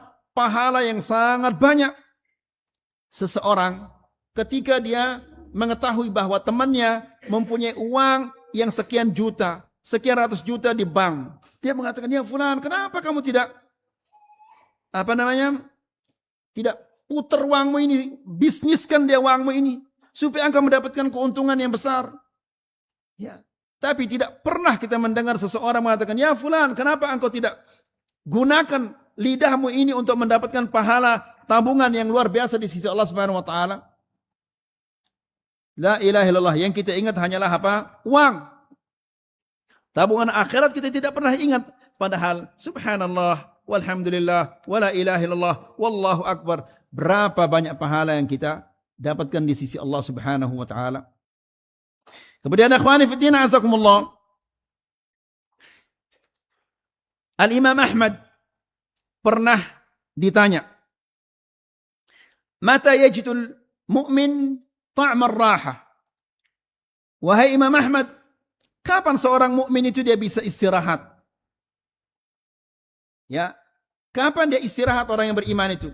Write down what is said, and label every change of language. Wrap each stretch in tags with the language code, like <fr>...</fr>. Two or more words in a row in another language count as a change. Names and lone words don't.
<id>Pahala yang sangat banyak. Seseorang ketika dia mengetahui bahwa temannya mempunyai uang yang sekian juta, sekian ratus juta di bank, dia mengatakan,</id> <ar>يا فلان,</ar> <id>kenapa kamu tidak tidak putar uangmu ini, bisniskan dia uangmu ini, supaya engkau mendapatkan keuntungan yang besar. Ya, tapi tidak pernah kita mendengar seseorang mengatakan,</id> <ar>يا فلان,</ar> <id>kenapa engkau tidak gunakan lidahmu ini untuk mendapatkan pahala tabungan yang luar biasa di sisi Allah</id> <ar>سبحانه وتعالى. لا إله إلا الله,</ar> <id>yang kita ingat hanyalah apa? Uang. Tabungan akhirat kita tidak pernah ingat.</id> <ar>Padahal سبحان الله والحمد لله ولا إله إلا الله والله أكبر.</ar> <id>Berapa banyak pahala yang kita dapatkan di sisi Allah</id> <ar>سبحانه وتعالى.</ar> <id>Kemudian</id> <ar>إخواني في الدين أعزكم الله,</ar> <id>Al-Imam Ahmad pernah ditanya,</id> <ar>متى يجد المؤمن طعم الراحة.</ar> <id>Wahai Imam Ahmad, kapan seorang mukmin itu dia bisa istirahat? Ya, kapan dia istirahat orang yang beriman itu?</id>